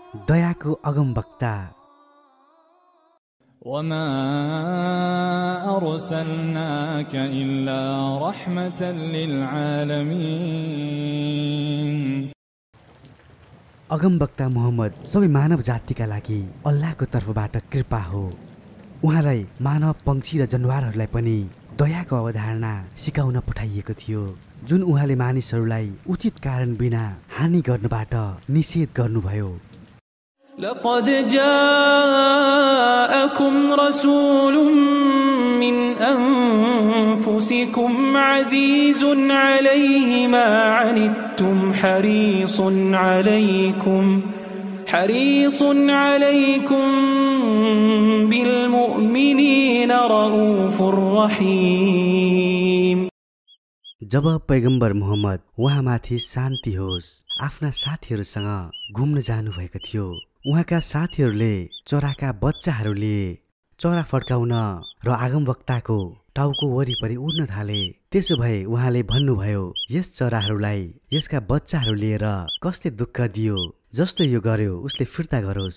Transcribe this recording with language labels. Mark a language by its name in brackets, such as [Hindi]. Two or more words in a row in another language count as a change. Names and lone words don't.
[Nepali] दयाको अगमवक्ता। [Arabic] وما أرسلناك إلا رحمة للعالمين। [Nepali] अगमवक्ता मोहम्मद सबै मानव जातिका लागि अल्लाहको तर्फबाट कृपा हो। उहाँलाई मानव पंक्षी र जनावरहरूलाई पनि दयाको अवधारणा सिकाउन पठाइएको थियो, जुन उहाँले मानिसहरूलाई उचित कारण बिना हानि गर्नबाट निषेध गर्नुभयो। [Arabic] لقد جاءكم رسول من أنفسكم عزيز عليه ما عنتم حريص عليكم بالمؤمنين رؤوف رحيم। [Nepali] जब पैगम्बर मोहम्मद उहाँमाथि शान्ति होस् आफ्ना साथीहरूसँग घुम्न जानुभएको थियो, उहाँका साथीहरूले चराका बच्चाहरू लिए। चरा फड्काउन र आगमवक्ताको टाउको वरिपरि उड्न थाले। त्यसो भए उहाँले भन्नुभयो, यस चराहरूलाई यसका बच्चाहरू लिएर कसले दुःख दियो, जस्तो यो गर्यो उसले फिर्ता गरोस्।